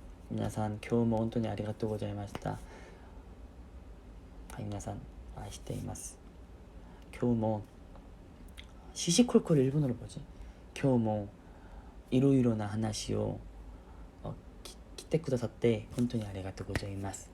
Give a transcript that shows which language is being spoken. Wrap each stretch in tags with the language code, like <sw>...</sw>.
<ja>皆さん今日も本当にありがとうございました。皆さん愛しています。今日も</ja> <ko>시시콜콜 일본어로 뭐지?</ko> <ja>今日もいろいろな話を来てくださって本当にありがとうございます。</ja>